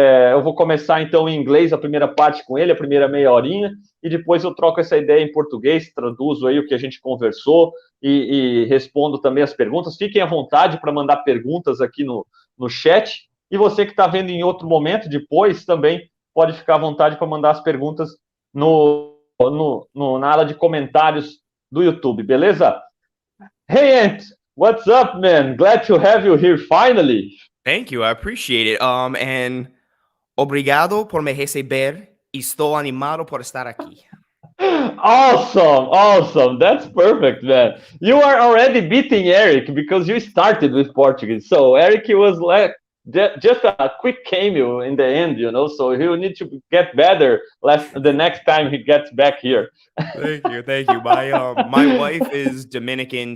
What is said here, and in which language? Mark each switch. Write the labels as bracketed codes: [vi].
[pt] Eu vou começar então em inglês a primeira parte com ele, a primeira meia horinha, e depois eu troco essa ideia em português, traduzo aí o que a gente conversou e respondo também as perguntas. Fiquem à vontade para mandar perguntas aqui no chat. E você que está vendo em outro momento, depois também pode ficar à vontade para mandar as perguntas na área de comentários do YouTube, beleza? [en] Hey, Ant, what's up, man? Glad to have you here finally. Thank you, I appreciate it. And [pt] obrigado por me receber. Estou animado por estar aqui. [en] Awesome. That's perfect, man. You are already beating Eric because you started with Portuguese. So Eric was like just a quick cameo in the end, so he'll need to get better the next time he gets back here. Thank you. My wife is Dominican.